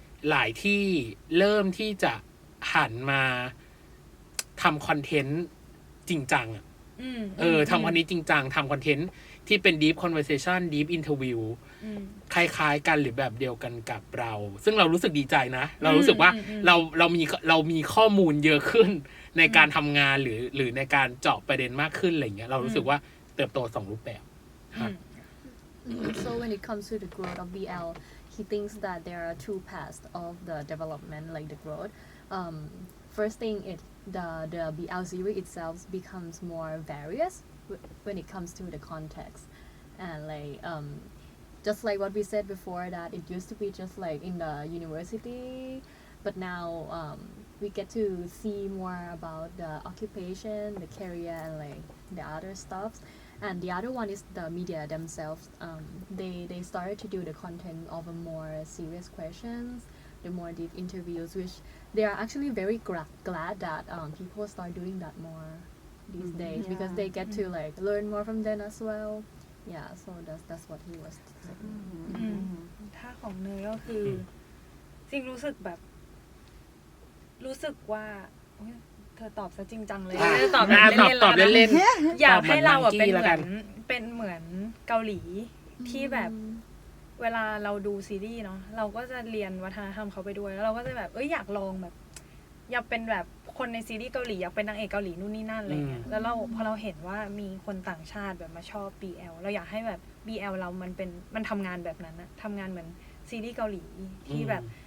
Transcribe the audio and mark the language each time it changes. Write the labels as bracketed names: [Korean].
[Thai] หลายที่เริ่มที่จะหันมาทำคอนเทนต์จริงจังอ่ะทำคอนเทนต์จริงจังทำคอนเทนต์ที่เป็น deep conversation deep interview คล้ายๆกันหรือแบบเดียวกันกับเราซึ่งเรารู้สึกดีใจนะเรารู้สึกว่าเรามีข้อมูลเยอะขึ้นในการทำงานหรือในการเจาะประเด็นมากขึ้นอะไรเงี้ยเรารู้สึกว่าเติบโต2รูปแบบครับ [English] So when it comes to the growth of BL, he thinks that there are two paths of the development, like the growth. First thing, the BL series itself becomes more various when it comes to the context, and like just like what we said before, that it used to be just like in the university, but now we get to see more about the occupation, the career, and like the other stuff.And the other one is the media themselves. They started to do the content of a more serious questions, the more deep interviews, which they are actually very glad that people start doing that more these days because they get to like learn more from them as well. Yeah, so that's what he was saying. [Thai] ถ้าของเนยก็คือจริงรู้สึกว่าเธอตอบซะจริงจังเลยตอบเล่นๆอยากให้เราเป็นเหมือนเกาหลีที่แบบ เวลาเราดูซีรีส์เนาะเราก็จะเรียนวัฒนธรรมเขาไปด้วยแล้วเราก็จะแบบอยากลองแบบอยากเป็นแบบคนในซีรีส์เกาหลีอยากเป็นนางเอกเกาหลีนู่นนี่นั่นอะไรเงี้ยแล้วพอเราเห็นว่ามีคนต่างชาติแบบมาชอบ BL เราอยากให้แบบ BL เรามันทำงานแบบนั้นนะทำงานเหมือนซีรีส์เกาหลีที่แบบ